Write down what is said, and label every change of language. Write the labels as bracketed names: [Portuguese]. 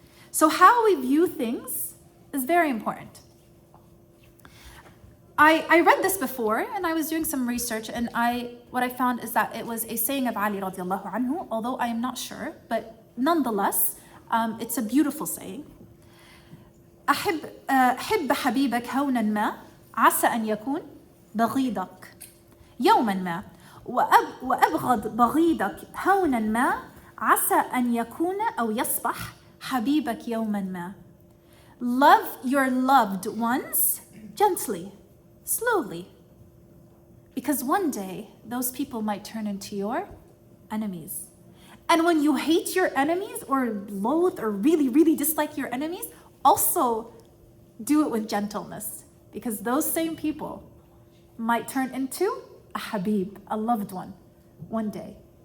[English] So how we view things is very important. I read this before, and I was doing some research, and what I found is that it was a saying of Ali radiallahu anhu, although I am not sure, but nonetheless, it's a beautiful saying. [Arabic] حب حبيبك هونا ما عسى أن يكون بغيضك. يوما ما وأبغض بغيضك هونا ما عسى أن يكون أو يصبح حبيبك يوما ما. [English] Love your loved ones gently, slowly, because one day those people might turn into your enemies. And when you hate your enemies or loathe or really, really dislike your enemies, also do it with gentleness, because those same people might turn into a habib, a loved one day.